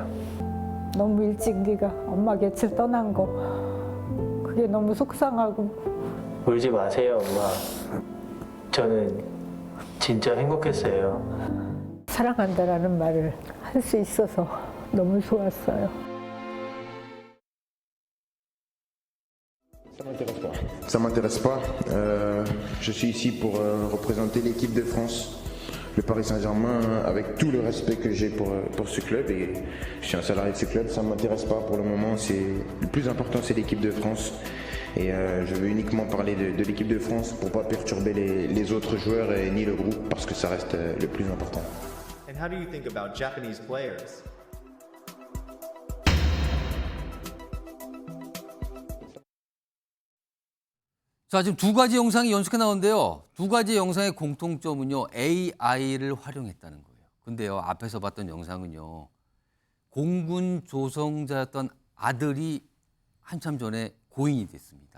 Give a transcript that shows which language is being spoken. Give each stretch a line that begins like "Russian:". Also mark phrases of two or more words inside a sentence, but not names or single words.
Korean: 너무 일찍 네가 엄마 곁을 떠난 거 그게 너무 속상하고. 울지 마세요, 엄마. 저는 진짜 행복했어요. 사랑한다라는 말을 할 수 있어서 너무 좋았어요.
French: Ça m'intéresse pas. Je suis ici pour représenter l'équipe de France, le Paris Saint-Germain, avec tout le respect que j'ai pour ce club. Et je suis un salarié de ce club, ça ne m'intéresse pas pour le moment. Le plus important, c'est l'équipe de France. Et je veux uniquement parler de l'équipe de France pour ne pas perturber les autres joueurs et ni le groupe, parce que ça reste le plus important.
English: And how do you think about Japanese players?
Korean: 자, 지금 두 가지 영상이 연속해 나오는데요. 두 가지 영상의 공통점은요, AI를 활용했다는 거예요. 근데요, 앞에서 봤던 영상은요, 공군 조성자였던 아들이 한참 전에 고인이 됐습니다.